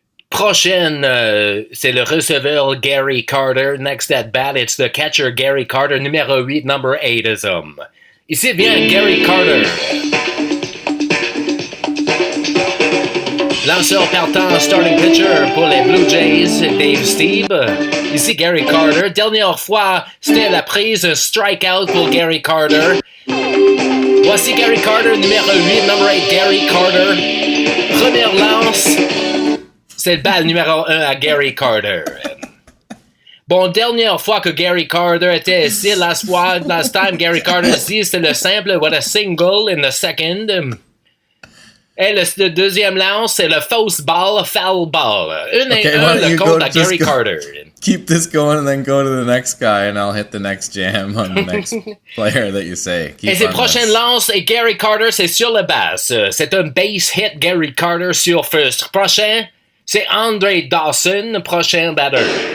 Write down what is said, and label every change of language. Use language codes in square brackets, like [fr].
[fr] Prochaine, c'est le receveur Gary Carter. [en] Next at bat, it's the catcher Gary Carter, [fr] numéro 8, [en] number 8 is him. [fr] Ici vient Gary Carter. Lanceur partant, [en] starting pitcher [fr] pour les Blue Jays, Dave Steeb. Ici Gary Carter. Dernière fois, c'était la prise, un strikeout pour Gary Carter. Voici Gary Carter, numéro 8, [en] number 8, [fr] Gary Carter. Première lance, c'est le balle numéro 1 à Gary Carter. Bon, dernière fois que Gary Carter était ici, [en] last time [fr] Gary Carter ici, c'était le simple, [en] what a single in the second. [fr] Et le deuxième lance, c'est le fausse ball, [en] foul ball. [fr] Un le compte à Gary Carter. [en] Keep this going and then go to the next guy and I'll hit the next jam on the next player that you say. [fr] Et ses prochaines lances, et Gary Carter, c'est sur la base. C'est un base hit, Gary Carter sur first. Prochain, c'est Andre Dawson, prochain batteur.